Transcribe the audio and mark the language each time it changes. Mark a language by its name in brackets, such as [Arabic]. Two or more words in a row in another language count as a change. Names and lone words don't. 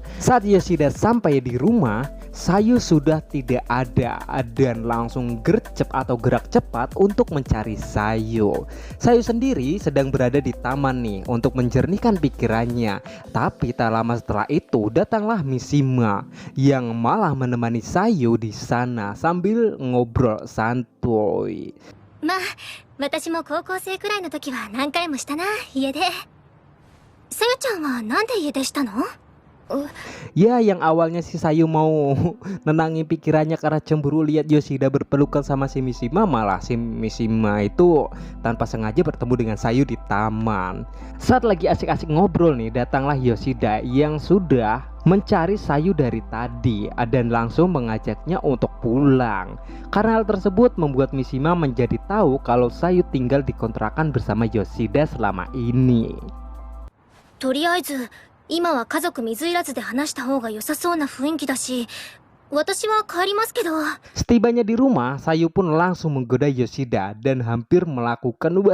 [Indonesian] Saat Yoshida sampai di rumah, Sayu sudah tidak ada dan langsung gercep atau gerak cepat untuk mencari Sayu. Sayu sendiri sedang berada di taman nih untuk menjernihkan pikirannya. Tapi tak lama setelah itu datanglah Mishima yang malah menemani Sayu di sana sambil ngobrol santuy. [Japanese] まあ、私も高校生くらいの時は何回もしたな、家出。さゆちゃんはなんで家出したの？ [Indonesian] Ya, yang awalnya si Sayu mau nenangin pikirannya karena cemburu lihat Yoshida berpelukan sama si Mishima, malah si Mishima itu tanpa sengaja bertemu dengan Sayu di taman. Saat lagi asik-asik ngobrol nih, datanglah Yoshida yang sudah mencari Sayu dari tadi dan langsung mengajaknya untuk pulang. Karena hal tersebut membuat Mishima menjadi tahu kalau Sayu tinggal di kontrakan bersama Yoshida selama ini. [Japanese] とりあえず今は家族水入らずで話した方が良さそうな雰囲気だし、私は帰りますけど。 [Indonesian] Setibanya di rumah, Sayu pun langsung menggoda Yoshida dan hampir melakukan